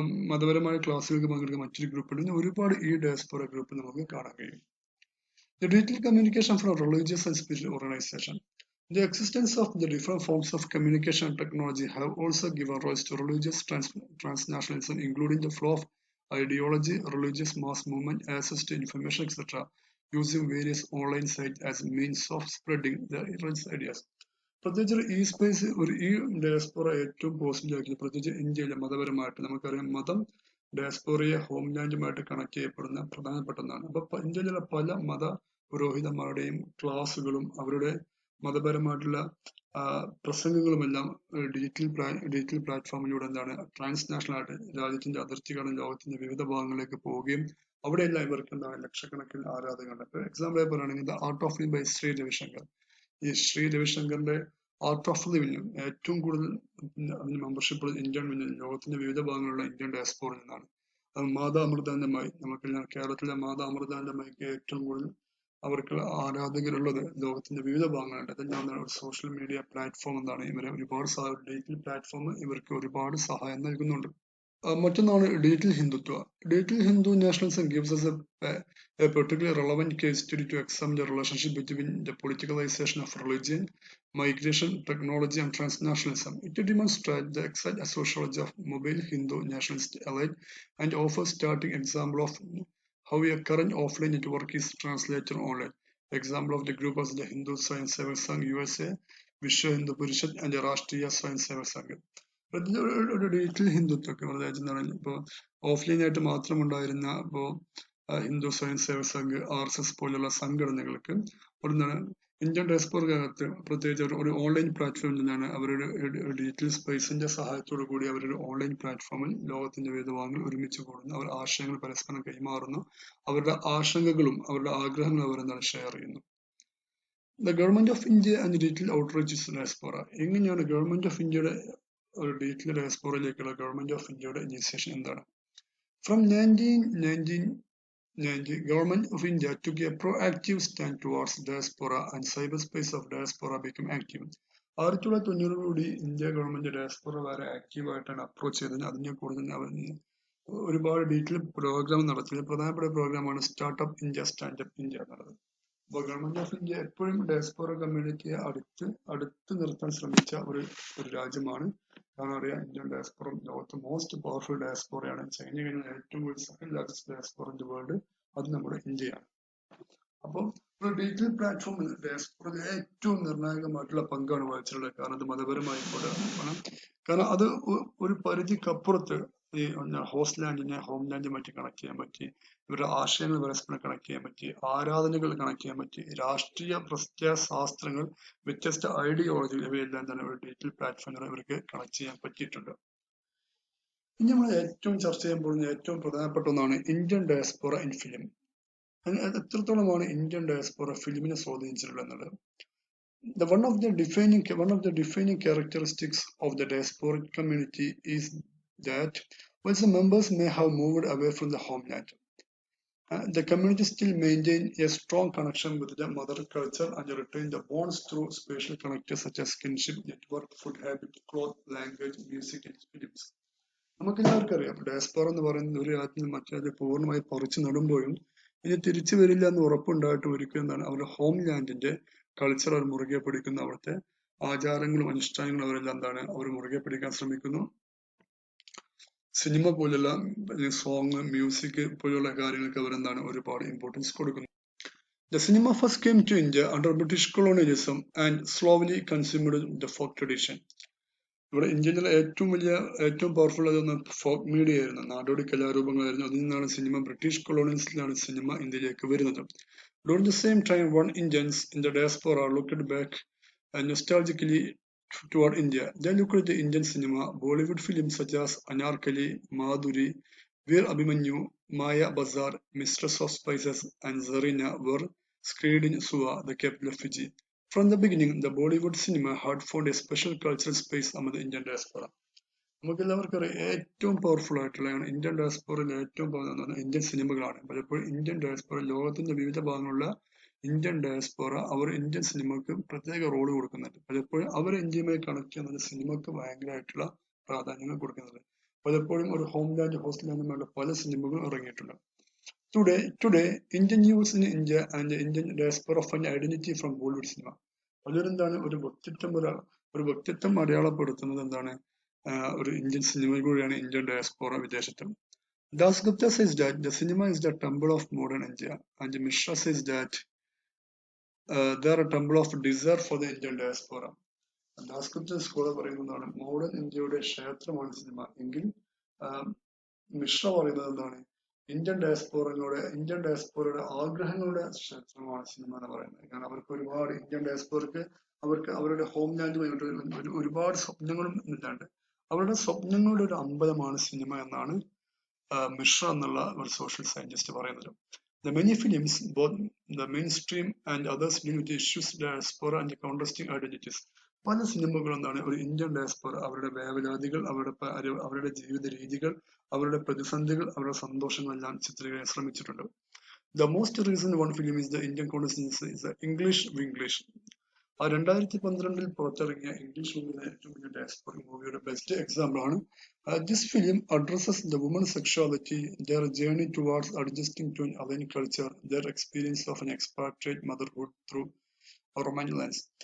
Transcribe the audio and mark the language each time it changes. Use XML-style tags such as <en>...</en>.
<ml>മതപരമായ ക്ലാസ്സുകൾക്ക് പങ്കെടുക്കുന്ന മറ്റൊരു ഗ്രൂപ്പുണ്ട്. ഇങ്ങനെ ഒരുപാട് ഈ ഡയസ്പോറ ഗ്രൂപ്പ് നമുക്ക് കാണാൻ കഴിയും.</ml> <en>The digital communication from religious and spiritual organization. The existence of the different forms of communication and technology have also given rise to religious transnationalism, including the flow of ideology, religious mass movement, access to information, etc., using various online sites as means of spreading their religious ideas.</en> <ml>പ്രത്യേകിച്ച് ഈ space ഈ diaspora ഏറ്റവും possible ആക്കിയത് പ്രത്യേകിച്ച് ഇന്ത്യയിലെ മതപരമായിട്ട് നമുക്കറിയാം, മതം ഡയസ്പോറയെ ഹോംലാൻഡുമായിട്ട് connect ചെയ്യപ്പെടുന്ന പ്രധാനപ്പെട്ട ഒന്നാണ്. അപ്പൊ ഇന്ത്യയിലുള്ള പല മത പുരോഹിതന്മാരുടെയും ക്ലാസ്സുകളും അവരുടെ മതപരമായിട്ടുള്ള പ്രസംഗങ്ങളുമെല്ലാം ഡിജിറ്റൽ പ്ലാറ്റ്ഫോമിലൂടെ എന്താണ് ട്രാൻസ്നാഷണൽ ആയിട്ട് രാജ്യത്തിന്റെ അതിർത്തി കടന്ന് ലോകത്തിന്റെ വിവിധ ഭാഗങ്ങളിലേക്ക് പോവുകയും അവിടെയെല്ലാം ഇവർക്ക് എന്താണ് ലക്ഷക്കണക്കിന് ആരാധകരുണ്ട്. ഇപ്പൊ എക്സാമ്പിൾ ആയി പറയുകയാണെങ്കിൽ the art of living by Shri Ravishankar. ഈ ശ്രീ രവിശങ്കറിന്റെ ആർട്ട് ഓഫ് ലിവിംഗ് ഏറ്റവും കൂടുതൽ അതിന് മെമ്പർഷിപ്പ് ഇന്ത്യൻ ലോകത്തിന്റെ വിവിധ ഭാഗങ്ങളിലുള്ള ഇന്ത്യൻ ഡയസ്പോറിൽ നിന്നാണ്. അത് മാതാ അമൃതാനന്ദമായി, നമുക്ക് കേരളത്തിലെ മാതാ അമൃതാനന്ദമായിക്ക് ഏറ്റവും കൂടുതൽ അവർക്ക് ആരാധകരുള്ളത് ലോകത്തിന്റെ വിവിധ ഭാഗങ്ങളുണ്ട്. അതെല്ലാം ഒരു സോഷ്യൽ മീഡിയ പ്ലാറ്റ്ഫോം എന്താണ് ഇവരെ ഒരുപാട് ഡിജിറ്റൽ പ്ലാറ്റ്ഫോം ഇവർക്ക് ഒരുപാട് സഹായം നൽകുന്നുണ്ട്. മറ്റൊന്നാണ് digital Hindutva.</ml> <en>Digital Hindu nationalism gives us a particularly relevant case study to examine the relationship between the politicalization of religion, migration, technology, and transnationalism. It demonstrates the exact sociology of mobile Hindu nationalist elite and offers starting example of how a current offline network is translated online. Example of the group was the Hindu Science Saving Sangh USA,</en> <ml>Vishwa Hindu Parishad and രാഷ്ട്രീയ സ്വയം സേവക് സംഘ്. ഒരു digital ഹിന്ദുത്വമൊക്കെ അതായത് എന്താണ് ഇപ്പോ offline ആയിട്ട് മാത്രം ഉണ്ടായിരുന്ന ഇപ്പോ ഹിന്ദു സ്വയം സേവക് സംഘ്, RSS പോലുള്ള സംഘടനകൾക്ക് എന്താണ് ഇന്ത്യൻ ഡയസ്പോറക്കകത്ത് പ്രത്യേകിച്ച് ഒരു ഓൺലൈൻ പ്ലാറ്റ്ഫോമിൽ നിന്നാണ് അവരുടെ ഡിജിറ്റൽ സ്പേസിന്റെ സഹായത്തോടു കൂടി അവരുടെ ഓൺലൈൻ പ്ലാറ്റ്ഫോമിൽ ലോകത്തിന്റെ വിവിധ ഭാഗങ്ങൾ ഒരുമിച്ച് കൂടുന്നു, അവർ ആശയങ്ങൾ പരസ്പരം കൈമാറുന്നു, അവരുടെ ആശങ്കകളും അവരുടെ ആഗ്രഹങ്ങളും അവരെന്താണ് ഷെയർ ചെയ്യുന്നു.</ml> <en>The government of India and digital outreach diaspora.</en> <ml>എങ്ങനെയാണ് ഗവൺമെന്റ് ഓഫ് ഇന്ത്യയുടെ ഒരു ഡിജിറ്റൽ ഡയസ്പോറയിലേക്കുള്ള ഗവൺമെന്റ് ഓഫ് ഇന്ത്യയുടെ ഇനിഷ്യേഷൻ എന്താണ്?</ml> <en>From 1990, Government of India took a proactive stand towards diaspora and cyberspace of diaspora became active.</en> <ml>1990 India government diaspora വളരെ ആക്റ്റീവായിട്ടാണ് approach ചെയ്തത്. അതിനെ കൂടുതൽ ഒരുപാട് ഡീറ്റെയിൽ പ്രോഗ്രാം നടത്തിയത്. പ്രധാനപ്പെട്ട പ്രോഗ്രാമാണ് സ്റ്റാർട്ടപ്പ് ഇന്ത്യ, സ്റ്റാൻഡപ്പ് ഇന്ത്യ എന്നുള്ളത്. അപ്പോൾ ഗവൺമെന്റ് ഓഫ് ഇന്ത്യ എപ്പോഴും ഡയസ്പോറ കമ്മ്യൂണിറ്റിയെ അടുത്ത് നിർത്താൻ ശ്രമിച്ച ഒരു രാജ്യമാണ്. കാരണം അറിയാം, ഇന്ത്യൻ ഡയസ്പോറ ലോകത്ത്</ml> <en>most powerful</en> <ml>ഡയസ്പോറയാണ്. ചൈന കഴിഞ്ഞാൽ ഏറ്റവും കൂടുതൽ</ml> <en>second largest diaspora in the world</en> <ml>അത് നമ്മുടെ ഇന്ത്യയാണ്. അപ്പം ഒരു ഡിജിറ്റൽ പ്ലാറ്റ്ഫോമിൽ ഡയസ്പോറയിൽ ഏറ്റവും നിർണായകമായിട്ടുള്ള പങ്കാണ് വഹിച്ചിട്ടുള്ളത്. കാരണം അത് മതപരമായി കാരണം അത് ഒരു പരിധിക്കപ്പുറത്ത് ഈ ഹോസ്റ്റ് ലാൻഡിനെ ഹോം ലാൻഡുമായിട്ട് കണക്ട് ചെയ്യാൻ പറ്റി, ഇവരുടെ ആശയങ്ങൾ പരസ്പരം കണക്ട് ചെയ്യാൻ പറ്റി, ആരാധനകൾ കണക്ട് ചെയ്യാൻ പറ്റി, രാഷ്ട്രീയ പ്രത്യയശാസ്ത്രങ്ങൾ, വ്യത്യസ്ത ഐഡിയോളജികൾ ഇവയെല്ലാം തന്നെ ഒരു ഡിജിറ്റൽ പ്ലാറ്റ്ഫോമിൽ ഇവർക്ക് കണക്ട് ചെയ്യാൻ പറ്റിയിട്ടുണ്ട്. ഇനി നമ്മൾ ഏറ്റവും ചർച്ച ചെയ്യാൻ പോകുന്ന ഏറ്റവും പ്രധാനപ്പെട്ട ഒന്നാണ്</ml> <en>Indian diaspora in film.</en> <ml>എത്രത്തോളമാണ് ഇന്ത്യൻ ഡയസ്പോറ ഫിലിമിനെ സ്വാധീനിച്ചിട്ടുള്ളത് എന്നുള്ളത്.</ml> <en>One of the defining characteristics of the diasporic community is that while the members may have moved away from the homeland, the community still maintain a strong connection with the mother culture and retain the bonds through spatial connectors such as kinship, network, food habit, cloth, language, music, and films.</en> <ml>നമുക്കെല്ലാവർക്കും അറിയാം, diaspora എന്ന് പറയുന്നത് ഒരു രാജ്യത്തിൽ മറ്റേ പൂർണ്ണമായി പറിച്ചു നടുമ്പോഴും ഇനി തിരിച്ചു വരില്ല എന്ന് ഉറപ്പുണ്ടായിട്ട് ഒരിക്കലും എന്താണ് അവരുടെ ഹോം ലാൻഡിന്റെ കൾച്ചർ അവർ മുറുകെ പിടിക്കുന്നു, അവിടുത്തെ ആചാരങ്ങളും അനുഷ്ഠാനങ്ങളും അവരെല്ലാം എന്താണ് അവർ മുറുകെ പിടിക്കാൻ ശ്രമിക്കുന്നു. സിനിമ പോലുള്ള സോങ്, മ്യൂസിക് പോലുള്ള കാര്യങ്ങൾക്ക് അവരെന്താണ് ഒരുപാട് ഇമ്പോർട്ടൻസ് കൊടുക്കുന്നു.</ml> <en>The cinema first came to India under British colonialism and slowly consumed the folk tradition.</en> <ml>ഇവിടെ ഇന്ത്യയിലെ ഏറ്റവും പവർഫുൾ ആയിരുന്ന ഫോക്ക് മീഡിയ ആയിരുന്നു, നാടോടി കലാരൂപങ്ങളായിരുന്നു. അതിൽ നിന്നാണ് സിനിമ, ബ്രിട്ടീഷ് കൊളോണിയൽസിലാണ് സിനിമ ഇന്ത്യയിലേക്ക് വരുന്നത്.</ml> <en>During the same time, one Indians in the diaspora looked back nostalgically toward India. They looked at the Indian cinema, Bollywood films such as Anarkali, Madhuri, Veer Abhimanyu, Maya Bazar, Mistress of Spices, and Zarina were screened in Suva, the capital of Fiji. From the beginning, the Bollywood cinema had found a special cultural space among the Indian diaspora.</en> <ml>നമുക്കെല്ലാവർക്കും അറിയാം, ഏറ്റവും powerful ആയിട്ടുള്ള Indian ഡയസ്പോറയിൽ ഏറ്റവും Indian സിനിമകളാണ്. പലപ്പോഴും Indian diaspora, ലോകത്തിന്റെ വിവിധ ഭാഗങ്ങളുള്ള Indian diaspora അവർ Indian സിനിമക്ക് പ്രത്യേക റോള് കൊടുക്കുന്നുണ്ട്. പലപ്പോഴും അവർ ഇന്ത്യയുമായി കണക്ട് ചെയ്യുന്നത് സിനിമക്ക് ഭയങ്കരമായിട്ടുള്ള പ്രാധാന്യങ്ങൾ കൊടുക്കുന്നുണ്ട്. പലപ്പോഴും ഒരു ഹോസ്റ്റ് ലാൻഡുമായുള്ള പല സിനിമകളും ഇറങ്ങിയിട്ടുണ്ട്.</ml> <en>Today, Indian youth in India and the Indian diaspora find identity from Bollywood cinema.</en> <ml>പലരെന്താണ് ഒരു വ്യക്തിത്വം അടയാളപ്പെടുത്തുന്നത് എന്താണ് ഒരു ഇന്ത്യൻ സിനിമയിലൂടെയാണ് ഇന്ത്യൻ ഡയസ്പോറ വിദേശത്ത്.</ml> <en>Dasgupta says that the cinema is the temple of modern India, and Mishra says that they are a temple of desire for the Indian diaspora.</en> <ml>Dasgupta scholar പറയുന്നതാണ് modern ഇന്ത്യയുടെ ക്ഷേത്രമാണ് cinema എങ്കിൽ മിശ്ര പറയുന്നത് എന്താണ് Indian ഡയസ്പോറയുടെ ആഗ്രഹങ്ങളുടെ ക്ഷേത്രമാണ് cinema എന്ന് പറയുന്നത്. കാരണം അവർക്ക് ഒരുപാട് ഇന്ത്യൻ ഡയസ്പോറയ്ക്ക് അവർക്ക് അവരുടെ ഹോം ലാൻഡുമായിട്ട് ഒരുപാട് സ്വപ്നങ്ങളും ഇല്ലാണ്ട് അവരുടെ സ്വപ്നങ്ങളുടെ ഒരു അമ്പലമാണ് സിനിമ എന്നാണ് മിശ്ര എന്നുള്ള ഒരു സോഷ്യൽ സയന്റിസ്റ്റ് പറയുന്നത്.</ml> <en>The many films, both the mainstream and others, deal with issues diaspora and contrasting identities.</en> <ml>പല സിനിമകളും എന്താണ് ഒരു ഇന്ത്യൻ ഡയസ്പോറ അവരുടെ വേവലാതികൾ, അവരുടെ ജീവിത രീതികൾ, അവരുടെ പ്രതിസന്ധികൾ, അവരുടെ സന്തോഷങ്ങളെല്ലാം ചിത്രീകരിക്കാൻ ശ്രമിച്ചിട്ടുണ്ട്.</ml> <en>The most recent one film is the Indian consciousness is the English Winglish.</en> <ml>2012 പുറത്തിറങ്ങിയ ഇംഗ്ലീഷ് മൂവിയിലെ ഏറ്റവും വലിയ ഡയസ്പോറ മൂവിയുടെ ബെസ്റ്റ് എക്സാമ്പിൾ ആണ്.</ml> <en>This film addresses the woman's sexuality, their journey towards adjusting to an alien culture, their experience of an expatriate motherhood through a romantic lens.</en>